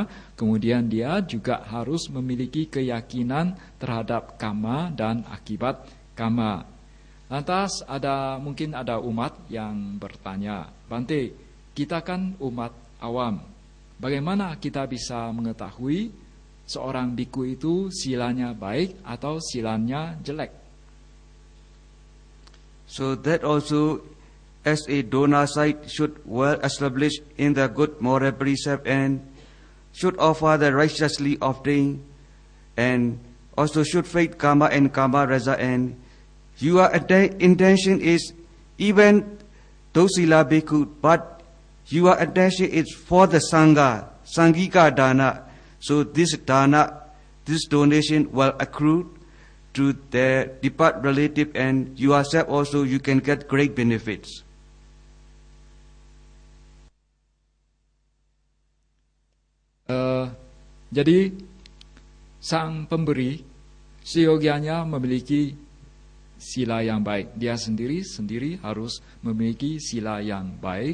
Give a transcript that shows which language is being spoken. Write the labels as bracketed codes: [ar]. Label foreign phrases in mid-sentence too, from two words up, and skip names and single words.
[id] Kemudian dia juga harus memiliki keyakinan terhadap karma dan akibat karma. Lantas mungkin ada umat yang bertanya, Bante, kita kan umat awam, bagaimana kita bisa mengetahui seorang biku itu silanya baik atau silanya jelek? [en] So that also, as a donor site, should well establish in the good moral precept, and should offer the righteously offering, and also should faith karma and [pi] karma rasa, [en] and your intention is even though [pi] sila bhikkhu, [en] but your intention is for the sangha, [pi] sangika dana. [en] So this dana, this donation will accrue to the departed relative, and yourself also you can get great benefits. [id] Jadi sang pemberi seyogianya memiliki sila yang baik. Dia sendiri harus memiliki sila yang baik.